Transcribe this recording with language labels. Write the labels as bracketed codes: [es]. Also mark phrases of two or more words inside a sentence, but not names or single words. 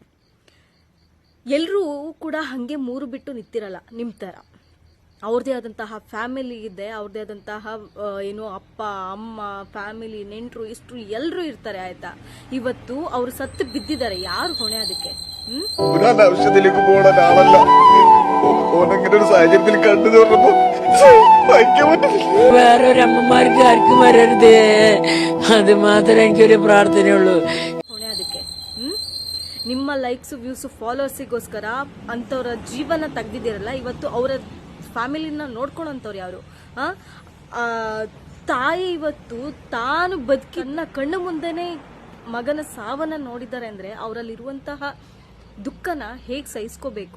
[kn] ಎಲ್ಲರೂ ಕೂಡ ಹಾಗೆ ಮೂರು ಬಿಟ್ಟು ನಿಂತಿರಲ್ಲ ನಿಮ್ಮ ಥರ. ಅವ್ರದ್ದೇ ಆದಂತಹ ಫ್ಯಾಮಿಲಿ ಇದೆ, ಅವ್ರದ್ದೇ ಆದಂತಹ ಏನು ಅಪ್ಪ ಅಮ್ಮ ಫ್ಯಾಮಿಲಿ ನೆಂಟರು ಇಷ್ಟರು ಎಲ್ಲರೂ ಇರ್ತಾರೆ. ಆಯ್ತಾ, ಇವತ್ತು ಅವರು ಸತ್ತು ಬಿದ್ದಿದ್ದಾರೆ, ಯಾರು ಹೊಣೆ ಅದಕ್ಕೆ? [ml] ആവശ്യത്തിലേക്ക് പോണ ഒരാളല്ല. ഓനങ്ങനെ ഒരു സാഹചര്യത്തിൽ കണ്ടു തോന്നുമ്പോ സഹിക്കാൻ പറ്റില്ല. വേറൊരമ്മമാർക്ക് ആർക്കും വരരുത്, അത് മാത്രമേ എനിക്കൊരു പ്രാർത്ഥനയുള്ളൂ. [kn] ಹೊಣೆ ಅದಕ್ಕೆ? ನಿಮ್ಮ [en] likes views [kn] ಫಾಲೋವರ್ಸಿಗೋಸ್ಕರ ಅಂಥವ್ರ ಜೀವನ ತೆಗ್ದಿದ್ದೀರಲ್ಲ, ಇವತ್ತು ಅವರ ಫ್ಯಾಮಿಲಿನ ನೋಡ್ಕೊಳಂತವ್ರು ಯಾರು? ತಾಯಿ ಇವತ್ತು ತಾನು ಬದುಕಿನ ಕಣ್ಣು ಮುಂದೆನೆ ಮಗನ ಸಾವನ್ನ ನೋಡಿದ್ದಾರೆ ಅಂದ್ರೆ ಅವರಲ್ಲಿರುವಂತಹ ದುಃಖನ ಹೇಗೆ ಸಹಿಸ್ಕೋಬೇಕು?